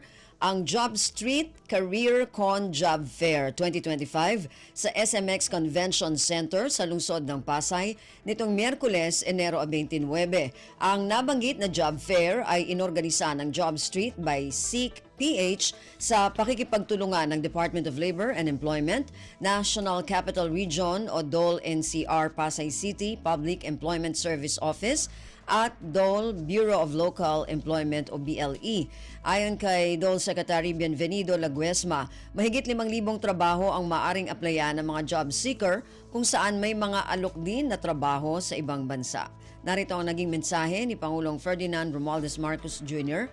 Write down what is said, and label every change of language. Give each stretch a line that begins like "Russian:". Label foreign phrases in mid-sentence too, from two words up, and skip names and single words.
Filipino: ang Job Street Career Con Job Fair 2025 sa SMX Convention Center sa lungsod ng Pasay nitong Miyerkules, Enero 29. Ang nabanggit na
English: job fair
Filipino: ay inorganisa ng Job Street by Seek PH sa pakikipagtulungan ng Department of Labor and Employment, National Capital Region o DOLE NCR Pasay City Public Employment Service Office at DOLE Bureau of Local Employment o BLE. Ayon kay DOLE Secretary Bienvenido Laguesma, mahigit 5,000 trabaho ang maaring applyan ng mga
English: job seeker
Filipino: kung saan may mga alok din na trabaho sa ibang bansa. Narito ang naging mensahe ni Pangulong Ferdinand Romualdez Marcos Jr.